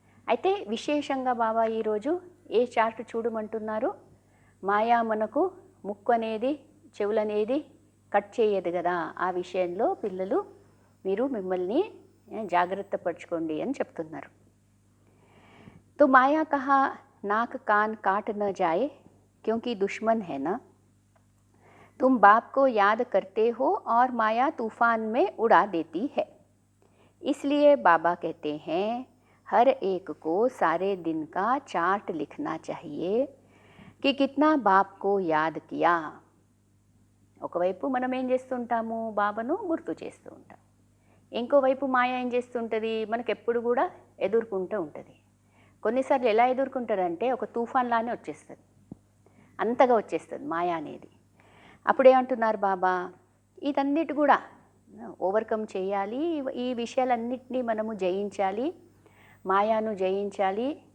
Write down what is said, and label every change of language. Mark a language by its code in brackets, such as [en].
[te] అయితే విశేషంగా బాబా ఈరోజు ఏ చార్ట్ చూడమంటున్నారు, మాయా మనకు ముక్కు అనేది, చెవులనేది కట్ చేయదు కదా, ఆ విషయంలో పిల్లలు మీరు మిమ్మల్ని జాగ్రత్త పరచుకోండి అని చెప్తున్నారు. [hi] तो माया कहा नाक कान काट न जाए क्योंकि दुश्मन है ना, तुम बाप को याद करते हो और माया तूफान में उड़ा देती है, इसलिए बाबा कहते हैं हर एक को सारे दिन का चार्ट लिखना चाहिए कि कितना बाप को याद किया. [te] ఒకవైపు మనం ఏం చేస్తుంటాము, బాబాను గుర్తు చేస్తూ ఉంటాం. ఇంకోవైపు మాయ ఏం చేస్తుంటుంది, మనకెప్పుడు కూడా ఎదుర్కొంటూ ఉంటుంది. కొన్నిసార్లు ఎలా ఎదుర్కొంటారంటే ఒక తుఫాన్ లానే వచ్చేస్తుంది, అంతగా వచ్చేస్తుంది మాయా అనేది. అప్పుడేమంటున్నారు బాబా, ఇదన్నిటి కూడా ఓవర్కమ్ చేయాలి, ఈ విషయాలన్నింటినీ మనము జయించాలి, మాయాను జయించాలి.